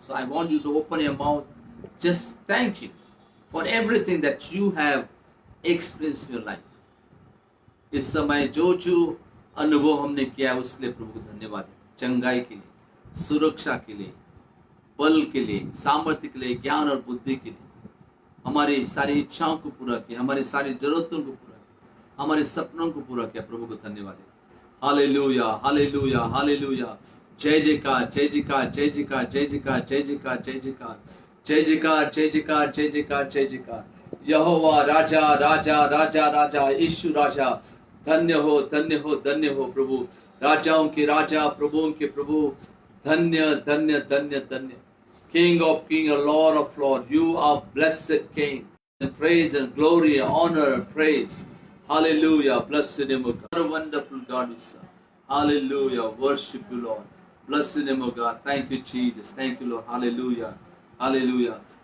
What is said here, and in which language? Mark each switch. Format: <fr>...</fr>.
<en>So I want you to open your mouth. Just thank Him for everything that you have experienced in your life.</en> <hi>इस समय जो जो अनुभव हमने किया है उसके लिए प्रभु को धन्यवाद है। चंगाई के लिए, सुरक्षा के लिए, बल के लिए, सामर्थ्य के लिए, ज्ञान और बुद्धि के लिए, हमारी सारी इच्छाओं को पूरा किया, हमारी सारी जरूरतों को पूरा किया, हमारे सपनों को पूरा किया। प्रभु को धन्यवाद है। Hallelujah, hallelujah, hallelujah. जय जयकार, जय जयकार, जय जयकार, जय जयकार, जय जयकार, जय जयकार, जय जयकार, जय जयकार, जय जयकार, जय जयकार। यहोवा राजा, राजा, राजा, राजा, यीशु राजा। धन्य हो, धन्य हो, धन्य हो प्रभु। राजाओं के राजा, प्रभुओं के प्रभु। धन्य, धन्य, धन्य, धन्य।</hi> <en>King of King, Lord of Lord, you are blessed King. And praise and glory, honor and praise. Hallelujah. Bless your name, O God. What a wonderful God you serve. Hallelujah. Worship you, Lord. Bless your name, O God. Thank you, Jesus. Thank you, Lord. Hallelujah. Hallelujah.</en>